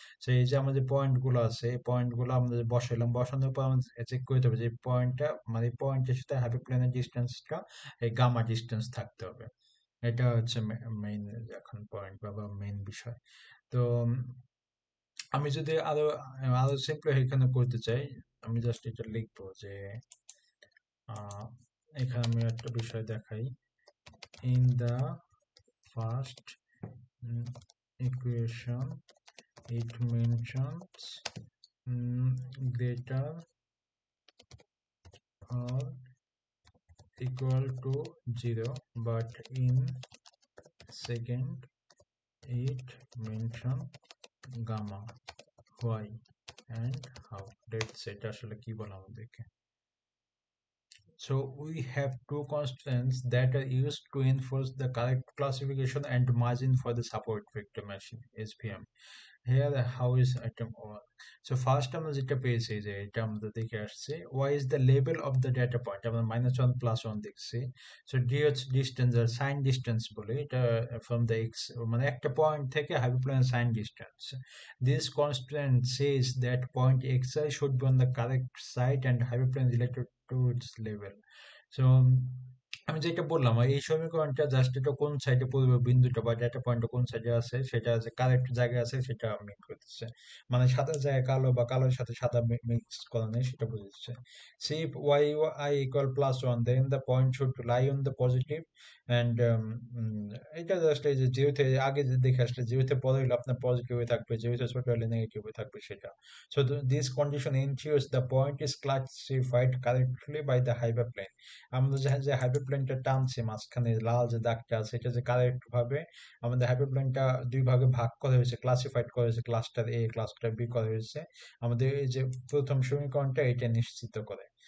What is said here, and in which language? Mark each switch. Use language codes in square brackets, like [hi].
[bn] তো এই যে আমাদের পয়েন্ট গুলো আছে, এই পয়েন্ট গুলো আমরা বসাইলাম, বসানোর পর আমরা চেক করতে হবে যে পয়েন্টটা মানে পয়েন্টের সাথে হাইপারপ্লেনের ডিস্টেন্সটা এই গামা ডিস্টেন্স থাকতে হবে। এটা হচ্ছে মেইন এখন পয়েন্ট বা মেইন বিষয়। তো আমি যদি আরো আরো সিম্পল এখানে করতে চাই, আমি জাস্ট এটা লিখবো যে আহ, এখানে আমি একটা বিষয় দেখাই। [en] In the first equation it mentions greater or equal to 0, but in second it mention gamma, why and how. Let's say [bn] এটা আসলে কি বলা আমাদেরকে। [en] So we have two constants that are used to enforce the correct classification and margin for the support vector machine SVM. Here how is item over. [bn] So first আমরা যেটা পেয়েছি যে এটা আমরা দেখে আসছে, [en] y is the label of the data point, [bn] আমরা -1 +1 দেখছি। so d হচ্ছে ডিস্টেন্স আর সাইন ডিস্টেন্স বলে এটা, [en] from the x [bn] মানে একটা পয়েন্ট থেকে hyperplane sign distance. [en] This constant says that point xi should be on the correct side and hyperplane related to its label. [bn] So আমি যেটা বললাম এই সমীকরণটা জাস্ট এটা কোন সাইডে পড়বে বিন্দুটা বা ডেটা পয়েন্টটা কোন সাইডে আছে সেটা যে কারেক্ট জায়গায় আছে সেটা মিন করতেছে। মানে সাদা জায়গায় কালো বা কালোর সাথে সাদা মিক্স করা নেই সেটা বোঝাচ্ছে। [en] see if y i equal +1 then the point should lie on the positive and [bn] এটা জাস্ট এই যে যেহেতু আগে যে দেখে আসলে যেহেতু বড় হলে আপনার পজিটিভ হয়ে থাকবে, যেহেতু ছোট হলে নেগেটিভ হয়ে থাকবে সেটা। [en] So this condition ensures the point is classified correctly by the hyperplane. [bn] আমরা যে হাইপারপ্লেনটা টানছি মাঝখানে লাল যে দাগটা আছে, এটা যে কারেক্ট ভাবে আমাদের হাইপারপ্লেনটা দুই ভাগে ভাগ করা হয়েছে, ক্লাসিফাইড করা হয়েছে, ক্লাস্টার এ ক্লাস্টার বি করা হয়েছে, আমাদের এই যে প্রথম সমীকরণটা এটা নিশ্চিত করে।